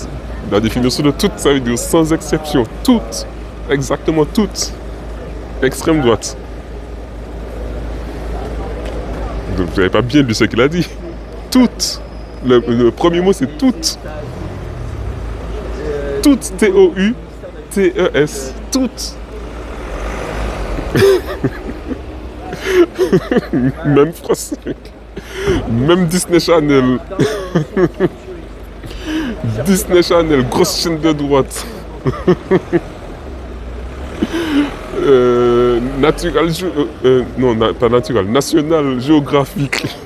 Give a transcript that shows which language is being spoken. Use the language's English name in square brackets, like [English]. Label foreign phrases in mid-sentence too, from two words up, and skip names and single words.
[French] La définition de toutes, ça veut dire sans exception. Toutes. Exactement toutes. Extrême droite. Donc, vous n'avez pas bien lu ce qu'il a dit. Toutes. Le premier mot c'est toutes. Toutes. T-O-U-T-E-S. Toutes. Même France 5. Même Disney Channel. Disney Channel, grosse chaîne de droite. Natural non, pas Natural, National Géographique.